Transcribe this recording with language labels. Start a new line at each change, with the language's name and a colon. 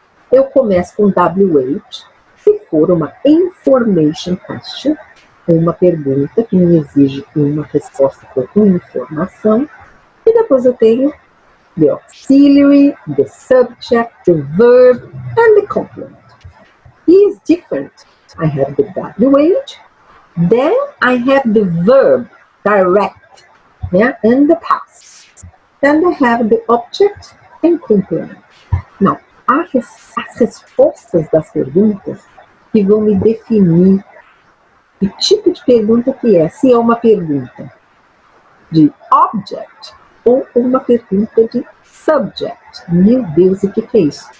Portuguese: Eu começo com WH, se for uma information question, uma pergunta que me exige uma resposta com informação, e depois eu tenho
English: the auxiliary, the subject, the verb, and the complement. Is different. I have the WH, then I have the verb, direct, yeah, and the past. Then I have the object and complement.
Portuguese: Não, as respostas das perguntas que vão me definir que tipo de pergunta que é. Se é uma pergunta de object, ou uma pergunta de subject. Meu Deus, o que é isso?